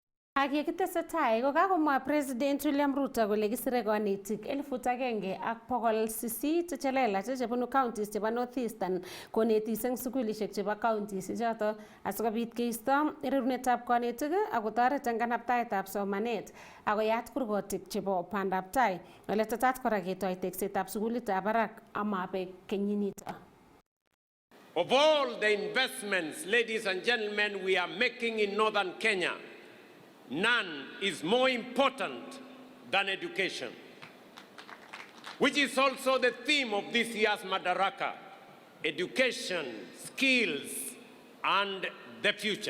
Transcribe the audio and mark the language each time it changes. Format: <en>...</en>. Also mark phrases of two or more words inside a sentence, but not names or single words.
<kln>Ak yekitesetai kokakomwa President William Ruto kole kisire konetik 1,800 chelelach chebunu counties chebo North Eastern konetis eng sukulishek chebo counties choto asikobit keisto rerunetab konetik ak kotoret eng kanabtaetab somanet akoyat kurgotik chebo bandab tai. Ole tetat kora ketoi teksetab sukulitab barak amabek kenyinito.</kln> <en>Of all the investments, ladies and gentlemen, we are making in northern Kenya, none is more important than education, which is also the theme of this year's Madaraka: education, skills, and the future.</en>